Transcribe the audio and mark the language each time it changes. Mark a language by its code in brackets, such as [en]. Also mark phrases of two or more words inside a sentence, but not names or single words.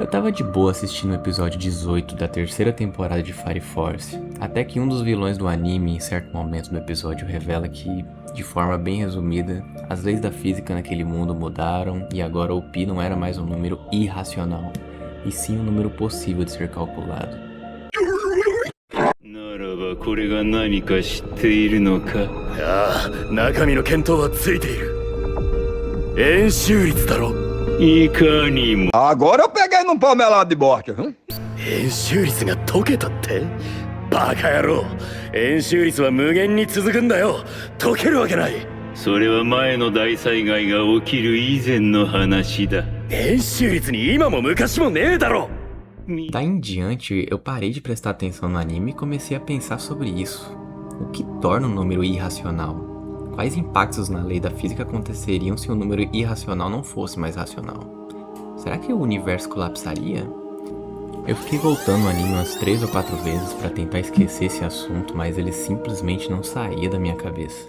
[pt] tava de boa assistindo o episódio 18 da terceira temporada de Fire Force, até que um dos vilões do anime, em certo momento do episódio, revela que, de forma bem resumida, as leis da física naquele mundo mudaram e agora o Pi não era mais um número irracional, e sim um número possível de ser calculado. Agora eu peguei num palmelado de bosta, viu? [ja] 円周率が解けたって？バカ野郎、円周率は無限に続くんだよ。解けるわけない。それは前の大災害が起きる以前の話だ。円周率に今も昔もねえだろ。 [pt] Daí em diante, eu parei de prestar atenção no anime e comecei a pensar sobre isso. O que torna um número irracional? Quais impactos na lei da física aconteceriam se um número irracional não fosse mais racional? Será que o universo colapsaria? Eu fiquei voltando no anime umas 3 ou 4 vezes para tentar esquecer esse assunto, mas ele simplesmente não saía da minha cabeça.